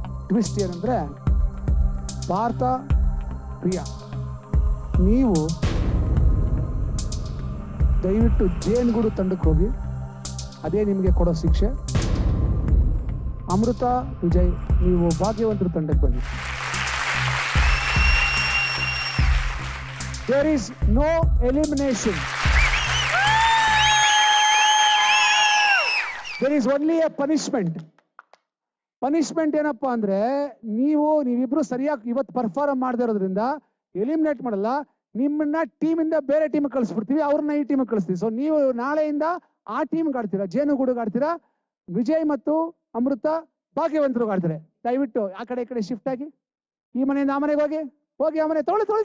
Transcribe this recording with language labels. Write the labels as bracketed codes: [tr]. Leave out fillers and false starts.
[kn] Twist ಏನಂದ್ರೆ, ಭಾರತ, ಪ್ರಿಯಾ, ನೀವು ದಯವಿಟ್ಟು ಜೇನುಗೂಡು ತಂಡಕ್ಕೆ ಹೋಗಿ, ಅದೇ ನಿಮಗೆ ಕೊಡೋ ಶಿಕ್ಷೆ. ಅಮೃತ, ವಿಜಯ್, ನೀವು ಭಾಗ್ಯವಂತರ ತಂಡಕ್ಕೆ ಬನ್ನಿ. [en] There is no elimination. There is only a punishment. [kn] Punishment ಏನಪ್ಪಾ ಅಂದ್ರೆ, ನೀವಿಬ್ರು ಸರಿಯಾಗಿ ಇವತ್ತು ಪರ್ಫಾರ್ಮ್ ಮಾಡದೇ ಇರೋದ್ರಿಂದ ಎಲಿಮಿನೇಟ್ ಮಾಡಲ್ಲ, ನಿಮ್ಮನ್ನ ಟೀಮಿಂದ ಬೇರೆ ಟೀಮ್ ಕಳಿಸ್ಬಿಡ್ತೀವಿ, ಅವ್ರನ್ನ ಈ ಟೀಮ್ ಕಳಿಸ್ತೀವಿ. ಸೊ ನೀವು ನಾಳೆಯಿಂದ ಆ ಟೀಮ್ ಆಡ್ತೀರಾ, ಜೇನುಗೂಡುಗೆ ಆಡ್ತೀರಾ. ವಿಜಯ್ ಮತ್ತು ಅಮೃತ ಭಾಗ್ಯವಂತರು ಆಡ್ತಾರೆ. ದಯವಿಟ್ಟು ಆ ಕಡೆ ಈ ಕಡೆ ಶಿಫ್ಟ್ ಆಗಿ, ಈ ಮನೆಯಿಂದ ಆ ಮನೆಗೆ ಹೋಗಿ ಆ ಮನೆ ತೊಳಿ.